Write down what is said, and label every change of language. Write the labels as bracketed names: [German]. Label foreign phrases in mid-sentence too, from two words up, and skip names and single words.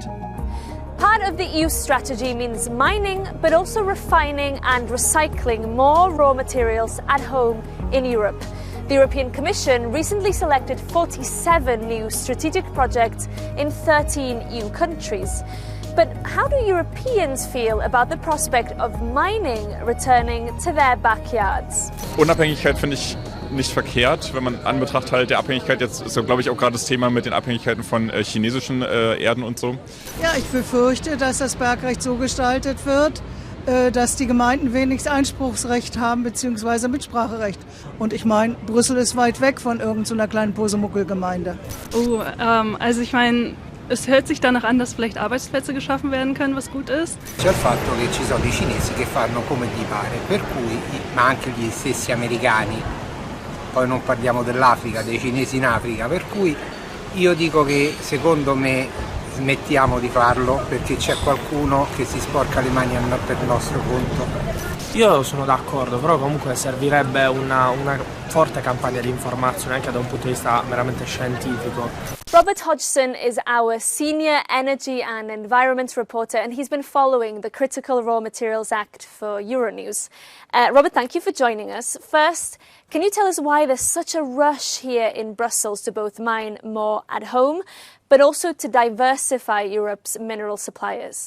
[English] Part of the EU strategy means mining, but also refining and recycling more raw materials at home in Europe. The European Commission recently selected 47 new strategic projects in 13 EU countries. But how do Europeans feel about the prospect of mining returning to their backyards? [German] Unabhängigkeit finde ich nicht verkehrt, wenn man anbetracht halt der Abhängigkeit, jetzt ist so, glaube ich, auch gerade das Thema mit den Abhängigkeiten von chinesischen Erden und so. Ja, ich befürchte, dass das Bergrecht so gestaltet wird, dass die Gemeinden wenigstens Einspruchsrecht haben bzw. Mitspracherecht. Und ich meine, Brüssel ist weit weg von irgendeiner kleinen Posemuckel-Gemeinde. Also ich meine, es hört sich danach an, dass vielleicht Arbeitsplätze geschaffen werden können, was gut ist. [Italian] C'è il fatto che ci sono i cinesi che fanno come gli pare, per cui, ma anche gli stessi americani, poi non parliamo dell'Africa, dei cinesi in Africa, per cui io dico che secondo me smettiamo di farlo perché c'è qualcuno che si sporca le mani per il nostro conto. Io sono d'accordo, però comunque servirebbe una forte campagna di informazione anche da un punto di vista meramente scientifico. [English] Robert Hodgson is our senior energy and environment reporter, and he's been following the Critical Raw Materials Act for Euronews. Robert, thank you for joining us. First, can you tell us why there's such a rush here in Brussels to both mine more at home, but also to diversify Europe's mineral suppliers?